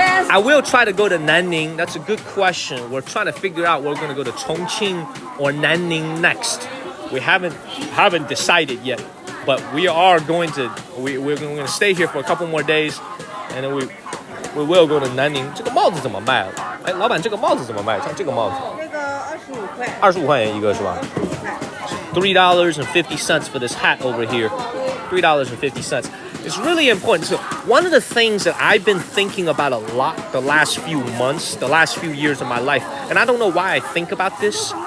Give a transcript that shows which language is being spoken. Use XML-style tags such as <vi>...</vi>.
<en>I will try to go to Nanning. That's a good question. We're trying to figure out we're going to go to Chongqing or Nanning next. We haven't decided yet, but we are going to. We're going to stay here for a couple more days, and then we will go to Nanning.</en> <zh>这个帽子怎么卖？哎，老板，这个帽子怎么卖？像这个帽子。这个25块。 25块钱一个是吧？$</zh> <en>3.50 for this hat over here. $3.50. It's really important. So one of the things that I've been thinking about a lot the last few months, the last few years of my life, and I don't know why I think about this.</en>